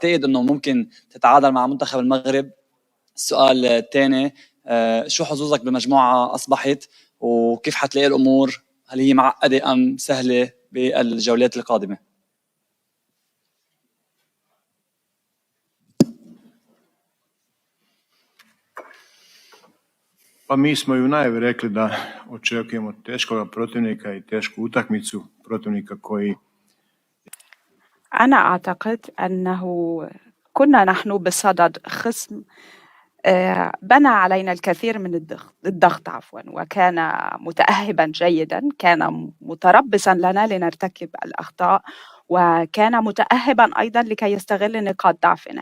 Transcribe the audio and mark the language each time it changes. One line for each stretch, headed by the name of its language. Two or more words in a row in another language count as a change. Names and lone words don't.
Arabic: تعتقد انه ممكن تتعادل مع منتخب المغرب؟ السؤال الثاني، شو حظوظك بمجموعة أصبحت وكيف حتلاقي الأمور؟ هل هي معقدة أم سهلة بالجولات القادمة؟
Bosnian: Pa mi smo i u najavi rekli da očekujemo teškog protivnika i tešku utakmicu, protivnika koji...
Arabic: أنا أعتقد أنه كنا نحن بصدد خصم بنى علينا الكثير من الضغط وكان متأهبا جيدا، كان متربصا لنا لنرتكب الأخطاء، وكان متأهبا أيضا لكي يستغل نقاط ضعفنا.